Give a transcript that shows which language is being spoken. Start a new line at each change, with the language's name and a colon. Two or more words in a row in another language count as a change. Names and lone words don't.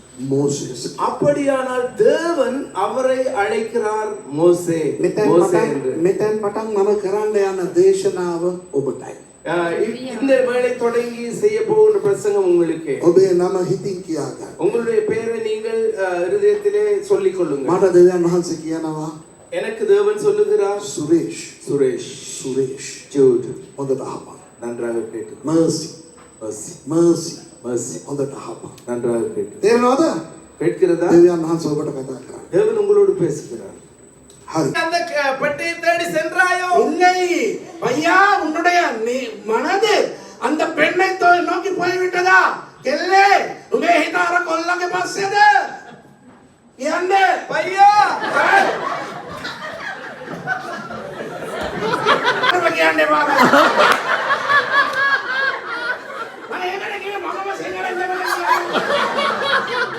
Tamil: Moses. அப்படியானால் தேவன் அவரை அழைக்கிறார் மோசே.
Sinhala: මෙතෙන් පටන් මම කරන්න යන දේශනාව ඔබටයි.
Tamil: இந்த வேளை தொடங்கி செய்ய போகிற பிரசங்கம் உங்களுக்கு.
Sinhala: ඔබේ නම හිතින් කියා ගන්න.
Tamil: உங்களுடைய பெயரை நீங்கள் இருதயத்திலே சொல்லிக் கொள்ளுங்கள்.
Sinhala: මට දෙවියන් වහන්සේ කියනවා
Tamil: எனக்கு தேவன் சொல்லுகிறார் சுரேஷ் சுரேஷ் ஜூட்
Sinhala: හොඳට අහපන්.
Tamil: நன்றாக கேட்டு.
Sinhala: mercy හොඳට අහපන්.
Tamil: நன்றாக கேட்டு.
Sinhala: තේරෙනවද?
Tamil: கேட்கிறதா?
Sinhala: දෙවියන් වහන්සේ ඔබට කතා කරා.
Tamil: தேவன் உங்களோடு பேசுகிறார்.
Sinhala: හරி.
Tamil: அந்த பெட்டியை தேடி சென்றாயோ? இல்லை பையா, உன்னுடைய மனது அந்த பெண்ணை நோக்கி போய்விட்டதா? இல்லை, உமே
Sinhala: හිතාර කොල්ලගේ පස්සේද? යන්නේ
Tamil: பையா
Sinhala: කියන්නේ බාබා. මම ඒකට කිව්වේ මමම සිංහලෙන් දෙමළෙන් කියන්නේ.